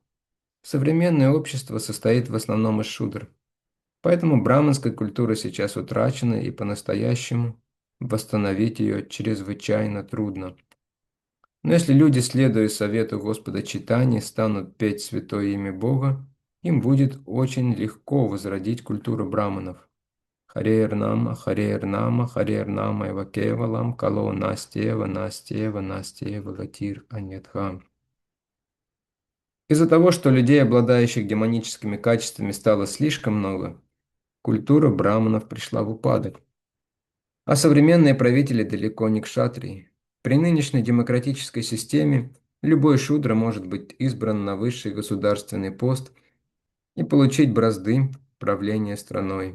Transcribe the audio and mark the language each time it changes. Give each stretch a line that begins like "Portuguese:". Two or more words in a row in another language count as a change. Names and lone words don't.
Russian: Современное общество состоит в основном из шудр, поэтому браманская культура сейчас утрачена и по-настоящему восстановить ее чрезвычайно трудно. Но если люди, следуя совету Господа Чайтаньи, станут петь святое имя Бога, им будет очень легко возродить культуру браманов.
Sanskrit: हरे नाम, हरे नाम, हरे नाम एव केवलम्, कलौ नास्त्येव, नास्त्येव, नास्त्येव, गतिर् अन्यथा.
Russian: Из-за того, что людей, обладающих демоническими качествами, стало слишком много, культура браманов пришла в упадок. А современные правители далеко не кшатрии. При нынешней демократической системе любой шудра может быть избран на высший государственный пост и получить бразды правления страной.